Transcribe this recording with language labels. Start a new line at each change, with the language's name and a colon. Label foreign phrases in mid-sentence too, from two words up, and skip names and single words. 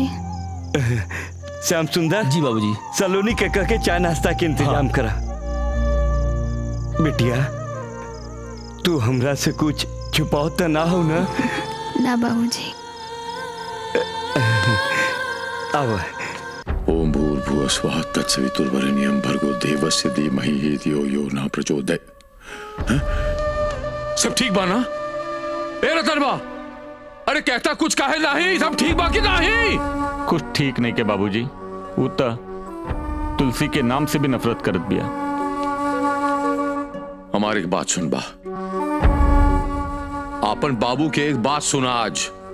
Bhojpuri: श्याम सुंदर जी बाबूजी। सलोनी के कह के चाय नाश्ता के इंतजाम करा। बिटिया तू हमरा से कुछ छुपाओ तो ना हो ना? ना बाबूजी। अब
Sanskrit: ओम भूर्भुवः स्वः तत्सवितुर्वरेण्यं भर्गो देवस्य धीमहि धियो यो न प्रचोदयात्।
Bhojpuri: सब ठीक बा ना? ए रतन बा, अरे कहता कुछ काहे नहीं? सब ठीक बा कि नहीं? कुछ ठीक नहीं के बाबूजी, वो तो तुलसी के नाम से भी नफरत करत बिया। हमारी एक बात सुन बा, आपन बाबू के एक बात सुना।